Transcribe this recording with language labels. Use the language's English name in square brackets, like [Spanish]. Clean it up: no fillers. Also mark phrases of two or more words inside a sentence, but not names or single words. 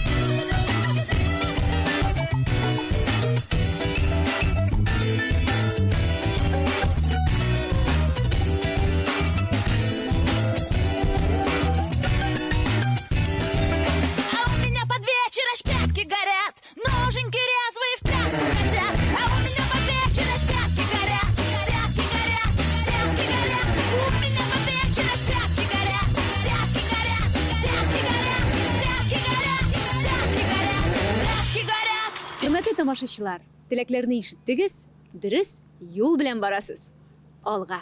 [Russian] А у меня под вечер аж пятки горят, ноженьки резвые в пляску хотят. А у меня под вечер аж пятки горят, пятки горят, пятки горят. У меня под вечер аж пятки горят, пятки горят, пятки горят, пятки горят, пятки горят, пятки горят. [Tatar] Hürmetli тамашачылар, теләкләрне ишеттегез, дөрес, юл белән барасыз. Алга.